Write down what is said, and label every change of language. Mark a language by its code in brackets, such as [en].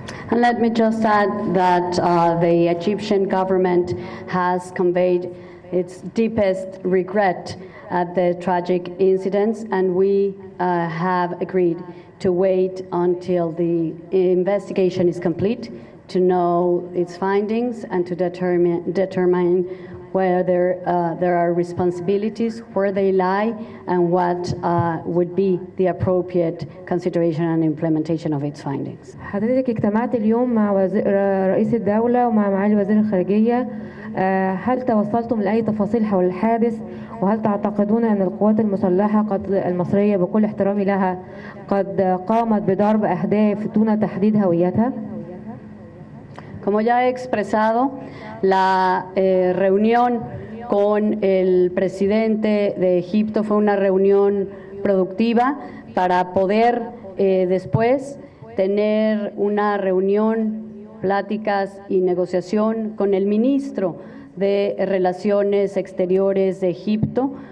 [en] And let me just add that the Egyptian government has conveyed its deepest regret at the tragic incidents, and we have agreed to wait until the investigation is complete to know its findings and to determine whether there are responsibilities, where they lie, and what would be the appropriate consideration and implementation of its findings. [ar] حضرتك اجتمعت اليوم مع رئيس الدولة ومع معالي وزير الخارجية. هل توصلتم لأي تفاصيل حول الحادث؟ وهل تعتقدون أن القوات المسلحة المصرية بكل احترامي لها قد قامت بضرب أهداف دون تحديد هويتها؟ [es] Como ya he expresado, la reunión con el presidente de Egipto fue una reunión productiva para poder después tener una reunión, pláticas y negociación con el ministro de Relaciones Exteriores de Egipto,